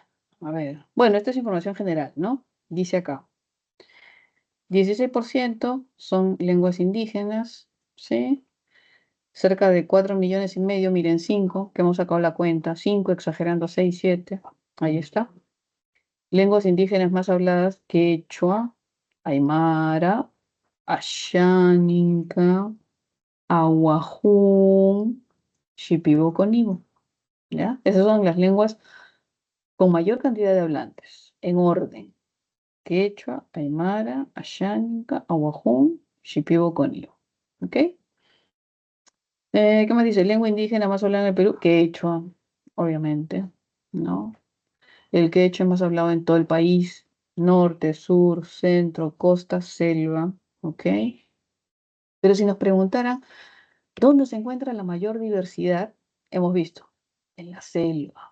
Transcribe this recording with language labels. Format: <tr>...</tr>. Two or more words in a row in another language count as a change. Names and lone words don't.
<es>A ver, bueno, esta es información general, ¿no? Dice acá, 16% son lenguas indígenas, ¿sí? Cerca de 4,5 millones, miren 5, que hemos sacado la cuenta, 5 exagerando 6, 7, ahí está. Lenguas indígenas más habladas: quechua, aymara, asháninca, aguajún, shipibo-conibo, ¿ya? Esas son las lenguas con mayor cantidad de hablantes, en orden: quechua, aymara, asháninca, aguajún, shipibo-conibo, ¿ok? ¿Qué más dice? Lengua indígena más hablada en el Perú: quechua, obviamente, ¿no? El quechua es más hablado en todo el país: norte, sur, centro, costa, selva, ¿ok? Pero si nos preguntaran dónde se encuentra la mayor diversidad, hemos visto en la selva.</es>